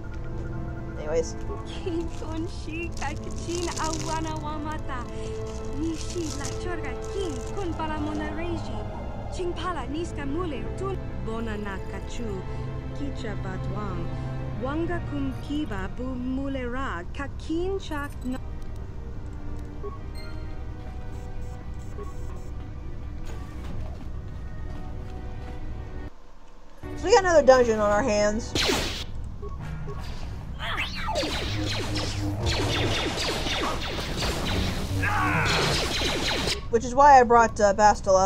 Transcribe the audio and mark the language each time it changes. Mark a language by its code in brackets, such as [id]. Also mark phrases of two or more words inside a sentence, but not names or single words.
[en] Anyways. Wanga kum kiba bu mulera kakin chak no. So we got another dungeon on our hands. Which is why I brought Bastila.